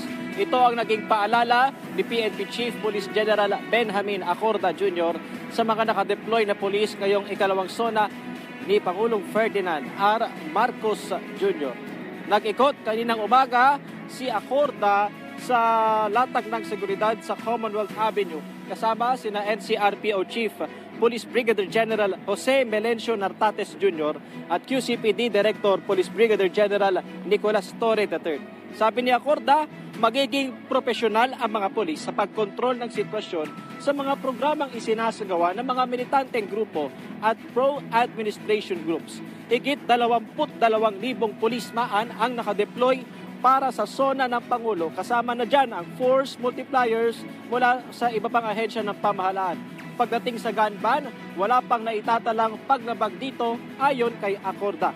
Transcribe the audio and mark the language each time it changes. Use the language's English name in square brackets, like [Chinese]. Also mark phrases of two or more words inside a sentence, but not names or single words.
[Filipino] Ito ang naging paalala ni PNP Chief Police General Benjamin Acorda Jr. sa mga nakadeploy na pulis ngayong ikalawang SONA ni Pangulong Ferdinand R. Marcos Jr. Nag-ikot kaninang umaga si Acorda sa latag ng seguridad sa Commonwealth Avenue kasama sina NCRPO Chief Police Brigadier General Jose Melencio Nartates Jr. at QCPD Director Police Brigadier General Nicolas Torre III. Sabi ni Acorda, magiging profesional ang mga pulis sa pagkontrol ng sitwasyon sa mga programang isinasagawa ng mga militanteng grupo at [English] pro-administration groups. [Filipino] Higit 22,000 pulismaan ang nakadeploy para sa SONA ng Pangulo. Kasama na dyan ang [English] force multipliers [Filipino] mula sa iba pang ahensya ng pamahalaan. Pagdating sa [English] gun ban, [Filipino] wala pang naitatalang pagnabag dito ayon kay Acorda.